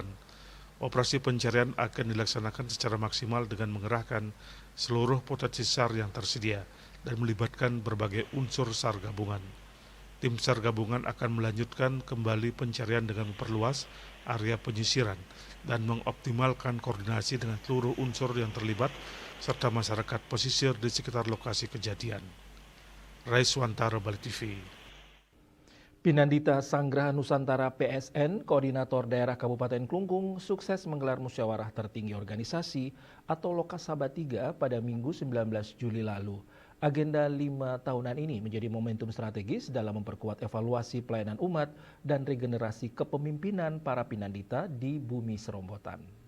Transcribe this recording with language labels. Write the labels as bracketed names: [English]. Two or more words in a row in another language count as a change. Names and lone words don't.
[Indonesian] Operasi pencarian akan dilaksanakan secara maksimal dengan mengerahkan seluruh potensi SAR yang tersedia dan melibatkan berbagai unsur SAR gabungan. Tim SAR gabungan akan melanjutkan kembali pencarian dengan memperluas area penyisiran dan mengoptimalkan koordinasi dengan seluruh unsur yang terlibat serta masyarakat pesisir di sekitar lokasi kejadian. Raiswantara, Bali TV. Pinandita Sanggraha Nusantara PSN, Koordinator Daerah Kabupaten Klungkung, sukses menggelar musyawarah tertinggi organisasi atau Lokasaba 3 pada Minggu 19 Juli lalu. Agenda 5 tahunan ini menjadi momentum strategis dalam memperkuat evaluasi pelayanan umat dan regenerasi kepemimpinan para pinandita di bumi Serombotan.